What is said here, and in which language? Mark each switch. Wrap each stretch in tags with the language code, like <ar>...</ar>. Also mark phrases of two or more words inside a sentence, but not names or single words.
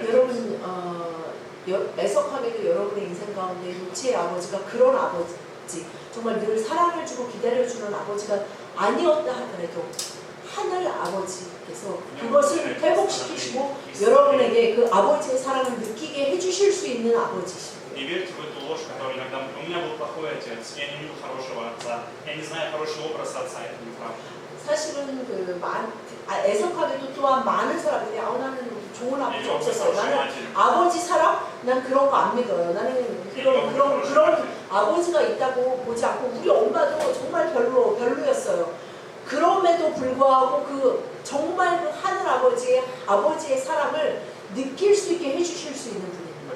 <ko>여러분 애석하게도 여러분의 인생 가운데 육체의 아버지가 그런 아버지 정말 늘 사랑을 주고 기다려주는 아버지가 아니었다 하더라도 하늘 아버지께서 그것을 회복시키시고 여러분에게 그 아버지의 사랑을 느끼게 해주실 수 있는 아버지십니다.</ko> <ru>Не верьте в эту ложь, которую иногда у меня был плохой отец, я не видел хорошего отца, я не знаю хороший образ отца, это неправда.</ru> <ko>사실은 애석하게도 또한 많은 사람들이 나는 좋은 아버지 없었어요. 나는 아버지 사랑? 난 그런 거 안 믿어요. 나는 그런 아버지가 있다고 보지 않고 우리 엄마도 정말 별로였어요. 그럼에도 불구하고 정말 그 하늘 아버지의 사랑을 느낄 수 있게 해주실 수 있는 분입니다.</ko>